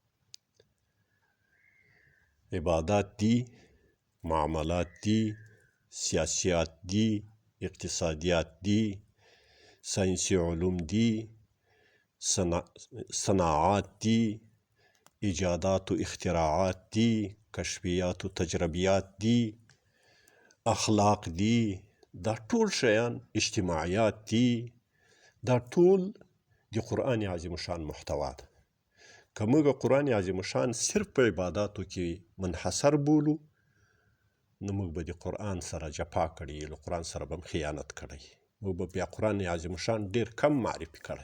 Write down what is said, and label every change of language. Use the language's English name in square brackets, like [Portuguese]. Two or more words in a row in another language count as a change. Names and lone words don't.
[Pashto] عبادات دي، معاملات دي، سیاسیات دي، اقتصادیات دي، ساینسي علوم دي، صناعات دي، ایجادات و اختراعات دي، کشفیات و تجربیات دي، اخلاق دي، دا ټول شیان، اجتماعیات دي، دا ټول د قرآن عظیم شان محتوا ده. که موږ قرآن عظیم شان صرف په عباداتو کې منحصر بولو، نو موږ به د قرآن سره جفا کړي، له قرآن سره به خیانت کړی، موږ به بیا قرآن عظیم شان ډیر کم معرفي کړی.